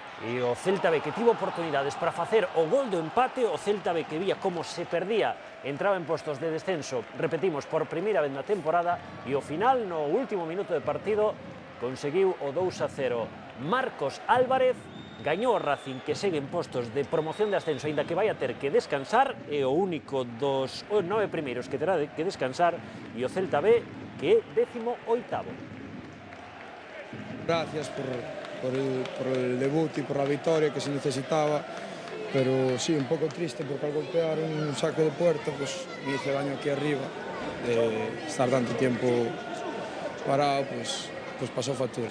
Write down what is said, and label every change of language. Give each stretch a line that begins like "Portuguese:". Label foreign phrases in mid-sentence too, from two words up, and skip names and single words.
Galician: E o Celta B que tivo oportunidades para facer o gol do empate, o Celta B que vía como se perdía, entraba en postos de descenso, repetimos, por primeira vez na temporada, e ao final, no último minuto de partido, conseguiu o 2-0. Marcos Álvarez gañou o Racing, que segue en postos de promoción de ascenso, aínda que vai a ter que descansar, é o único dos 9 primeiros que terá que descansar, e o Celta B, que é 18º.
Spanish: Gracias por el debut y por la victoria que se necesitaba, pero sí, un poco triste porque al golpear un saque de puerta pues me hice daño aquí arriba, de estar tanto tiempo parado pues pasó factura.